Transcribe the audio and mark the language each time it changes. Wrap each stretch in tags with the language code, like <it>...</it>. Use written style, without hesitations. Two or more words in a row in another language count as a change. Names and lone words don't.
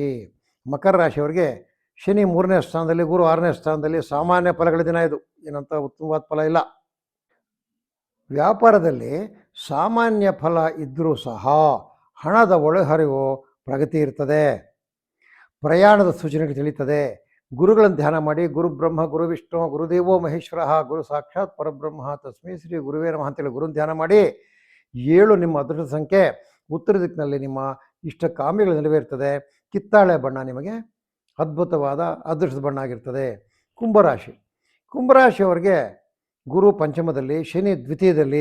<kn>ಮಕರ ರಾಶಿಯವರಿಗೆ ಶನಿ 3ನೇ ಸ್ಥಾನದಲ್ಲಿ, ಗುರು 6ನೇ ಸ್ಥಾನದಲ್ಲಿ. ಸಾಮಾನ್ಯ ಫಲಗಳ ದಿನ ಇದು, ಏನಂತ ಉತ್ತಮವಾದ ಫಲ ಇಲ್ಲ. ವ್ಯಾಪಾರದಲ್ಲಿ ಸಾಮಾನ್ಯ ಫಲ ಇದ್ದರೂ ಸಹ ಹಣದ ಒಳಹರಿವು ಪ್ರಗತಿ ಇರ್ತದೆ. ಪ್ರಯಾಣದ ಸೂಚನೆಗಳು ತಿಳಿಯುತ್ತದೆ. ಗುರುಗಳನ್ನು ಧ್ಯಾನ ಮಾಡಿ.</kn> <sa>ಗುರು ಬ್ರಹ್ಮ ಗುರು ವಿಷ್ಣು ಗುರುದೇವೋ ಮಹೇಶ್ವರ ಗುರು ಸಾಕ್ಷಾತ್ ಪರಬ್ರಹ್ಮ ತಸ್ಮೈ ಶ್ರೀ ಗುರುವೇ ನಮಃ</sa> <kn>ಅಂತೇಳಿ ಗುರುನ ಧ್ಯಾನ ಮಾಡಿ. 7 ನಿಮ್ಮ ಅದೃಷ್ಟ ಸಂಖ್ಯೆ. ಉತ್ತರ ದಿಕ್ಕಿನಲ್ಲಿ ನಿಮ್ಮ ಇಷ್ಟ ಕಾಮ್ಯಗಳು ನೆರವೇರ್ತದೆ. ಕಿತ್ತಾಳೆ ಬಣ್ಣ ನಿಮಗೆ ಅದ್ಭುತವಾದ ಅದೃಷ್ಟದ ಬಣ್ಣ ಆಗಿರ್ತದೆ. ಕುಂಭರಾಶಿ. ಕುಂಭರಾಶಿಯವರಿಗೆ ಗುರು ಪಂಚಮದಲ್ಲಿ, ಶನಿ ದ್ವಿತೀಯದಲ್ಲಿ.</kn>